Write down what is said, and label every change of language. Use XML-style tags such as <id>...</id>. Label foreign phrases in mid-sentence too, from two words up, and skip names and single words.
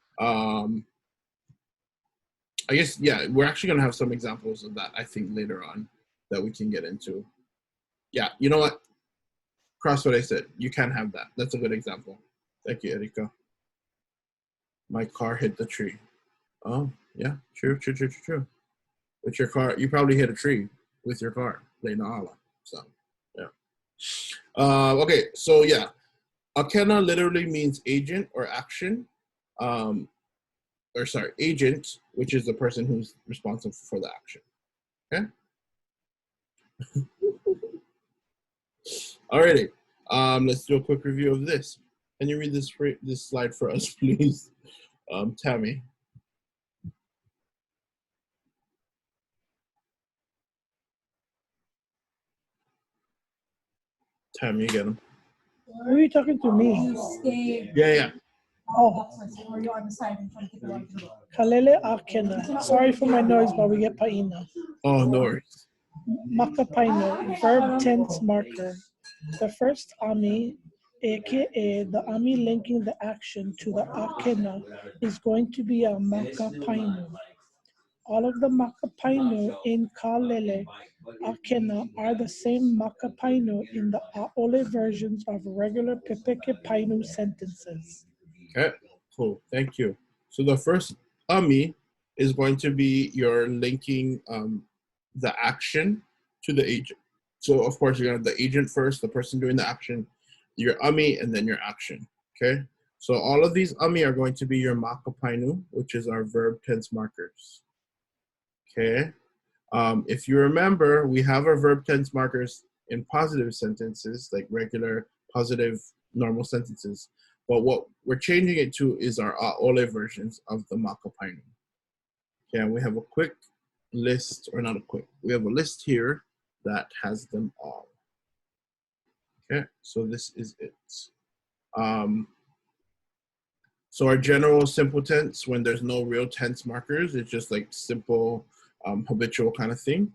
<en>I guess, yeah, we're actually going to have some examples of that, I think, later on that we can get into. Yeah, you know what? Cross what I said. You can have that. That's a good example. Thank you, Erika. My car hit the tree. Oh, yeah. True. With your car, you probably hit a tree with your car. ʻAʻA. So, yeah. Okay, so yeah. ʻAʻkena literally means agent or action. Or sorry, agent, which is the person who's responsible for the action. Okay? Alrighty, let's do a quick review of this. Can you read this slide for us, please, Tammy? Tammy, you get him. Who are you talking to me? Yeah.</en> <haw>Oh. Kālele ʻākena.</haw> <en>Sorry for my noise, but we get paina. Oh, no worries. Makapaino, verb tense marker. The first ami, aka the ami linking the action to the ʻākena, is going to be a makapaino. All of the makapaino in</en> <haw>Kālele ʻākena</haw> <en>are the same makapaino in the ʻaʻole versions of regular</en> <haw>pepeke painu</haw> <en>sentences. Okay, cool. Thank you. So the first ami is going to be your linking the action to the agent. So of course you're gonna have the agent first, the person doing the action, your ami, and then your action. Okay. So all of these ami are going to be your makapainu, which is our verb tense markers. Okay. If you remember, we have our verb tense markers in positive sentences, like regular positive normal sentences. But what we're changing it to is our ʻaʻole versions of the makapainu. Okay, and we have a quick list, or not a quick, we have a list here that has them all. Okay, so this is it. So our general simple tense, when there's no real tense markers, it's just like simple habitual kind of thing.</en>